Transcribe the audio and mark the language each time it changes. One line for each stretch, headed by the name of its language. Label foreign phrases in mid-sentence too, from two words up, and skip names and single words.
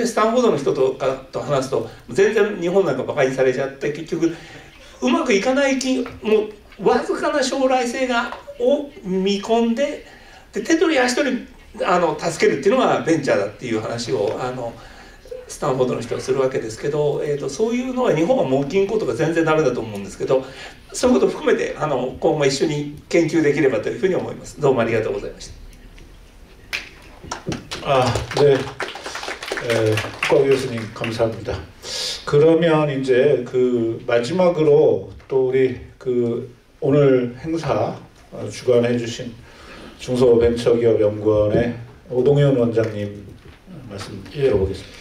Japanese: スタンフォードの人と話すと全然日本なんかバカにされちゃって、結局うまくいかないもうわずかな将来性を見込んで、手取り足取り助けるっていうのがベンチャーだっていう話をスタンフォードの人はするわけですけど、そういうのは日本はもう銀行とか全然ダメだと思うんですけど、そういうことを含めて今後一緒に研究できればというふうに思います。どうもありがとうございました。
Korean: 네, 후카오 교수님 감사합니다. 그러면 이제 그 마지막으로 또 우리 그 오늘 행사 주관해 주신 중소벤처기업연구원의 오동현 원장님 말씀 들어보겠습니다.